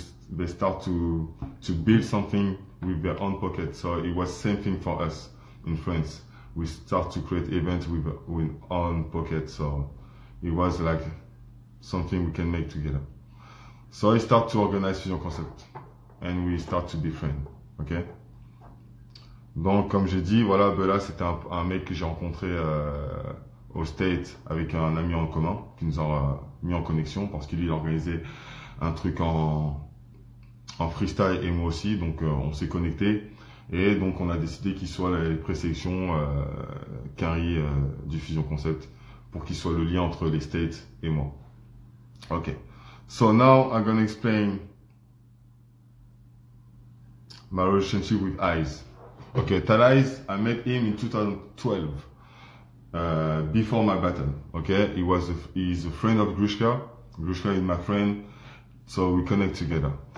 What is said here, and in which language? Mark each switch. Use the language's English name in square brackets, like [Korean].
[English] They start to build something with their own pocket. So it was same thing for us in France. We start to create events with own pocket. So it was like something we can make together. So I start to organize Fusion Concept and we start to be friends. Ok. [French] Donc comme j'ai dit, voilà, Bella c'était un mec que j'ai rencontré au States avec un ami en commun qui nous a mis en connexion parce qu'il organisait un truc en freestyle et moi aussi, donc on s'est connecté et donc on a décidé qu'il soit les présélections Quinry du Fusion Concept pour qu'il soit le lien entre les States et moi. [English] Ok, so now I'm gonna explain my relationship with Eyes. Okay, Talais, I met him in 2012 before my battle. Okay, he's a friend of Grushka. Grushka is my friend, so we connect together.